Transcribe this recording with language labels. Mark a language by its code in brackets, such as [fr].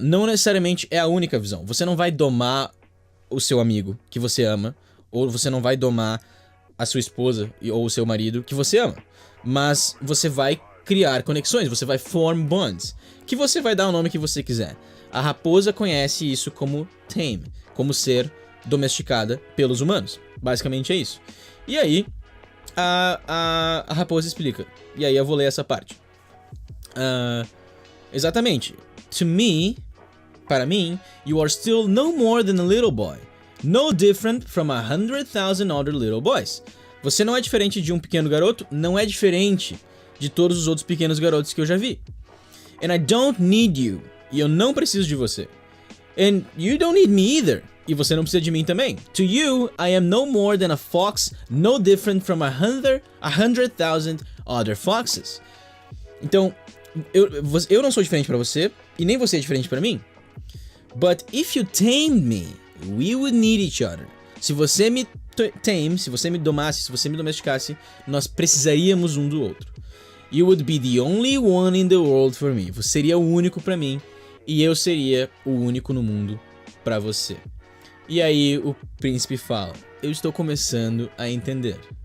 [pt] Não necessariamente é a única visão. Você não vai domar o seu amigo que você ama, ou você não vai domar a sua esposa ou o seu marido que você ama, mas você vai criar conexões, você vai [en] form bonds, [pt] que você vai dar o nome que você quiser. A raposa conhece isso como tame, como ser domesticada pelos humanos. Basicamente é isso. E aí, a raposa explica. E aí eu vou ler essa parte. Exatamente. [en] To me, [pt] para mim, [en] you are still no more than a little boy. No different from 100,000 other little boys. [pt] Você não é diferente de um pequeno garoto, não é diferente de todos os outros pequenos garotos que eu já vi. [en] And I don't need you. [pt] E eu não preciso de você. [en] And you don't need me either. [pt] E você não precisa de mim também. [en] To you, I am no more than a fox, no different from 100,000 other foxes. [pt] Então, eu não sou diferente pra você, e nem você é diferente pra mim. [en] But if you tamed me, we would need each other. [pt] Se você me se você me domasse, se você me domesticasse, nós precisaríamos um do outro. [en] You would be the only one in the world for me. [pt] Você seria o único pra mim, e eu seria o único no mundo pra você. E aí o príncipe fala, eu estou começando a entender.